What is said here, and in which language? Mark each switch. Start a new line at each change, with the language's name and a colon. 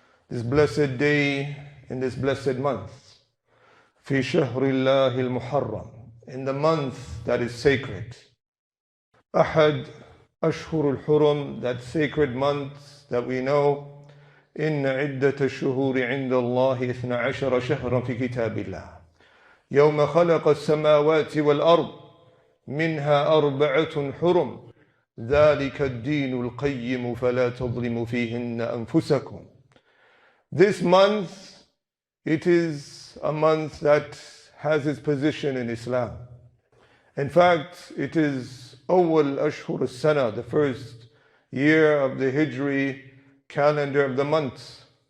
English: This blessed day in this blessed month,
Arabic: في شهر الله المحرم,
English: in the month that is sacred.
Arabic: أحد أشهر الحرم,
English: that sacred month that we know.
Arabic: إن عدة الشهور عند الله 12 شهرا في كتاب الله يوم خلق السماوات والأرض منها 4 حرم ذلك الدين القيم فلا تظلموا فيهن أنفسكم.
English: This month, it is a month that has its position in Islam. In fact, it is
Arabic: أول أشهر السنة,
English: the first year of the Hijri calendar of the months.